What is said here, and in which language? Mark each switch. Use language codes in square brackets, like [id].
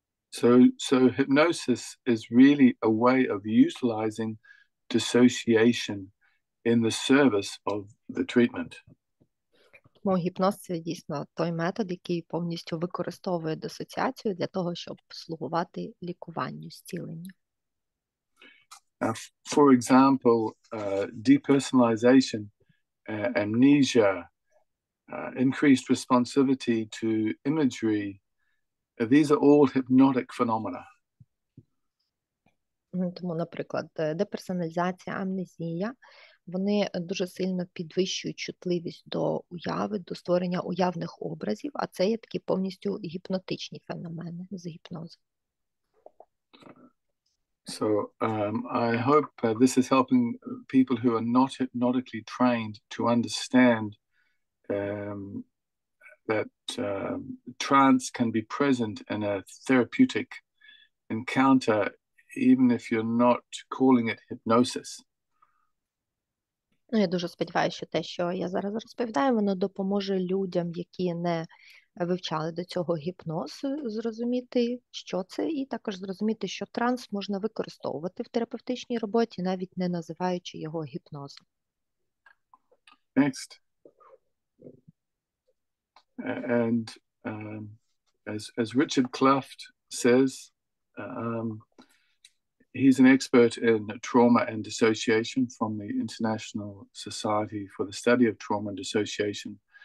[en] So hypnosis is really a way of utilizing dissociation in the service of the treatment. [uk] Тому гіпноз – це дійсно той метод, який повністю використовує дисоціацію для того, щоб слугувати лікуванню, зціленню. [en] For example, depersonalization, amnesia, increased responsivity to imagery, these are all hypnotic phenomena. [uk] Тому, наприклад, деперсоналізація, амнезія, вони дуже сильно підвищують чутливість до уяви, до створення уявних образів, а це є такі повністю гіпнотичні феномени з гіпнозу. [en] So I hope this is helping people who are not hypnotically trained to understand that trance can be present in a therapeutic encounter, even if you're not calling it hypnosis. [uk] Я дуже сподіваюся, що те, що я зараз розповідаю, воно допоможе людям, які не вивчали до цього гіпноз, зрозуміти, що це, і також зрозуміти, що транс можна використовувати в терапевтичній роботі, навіть не називаючи його гіпнозом. [en] Next. And as Richard Kluft says, he's an expert in trauma and dissociation from the International Society for the Study of Trauma and Dissociation.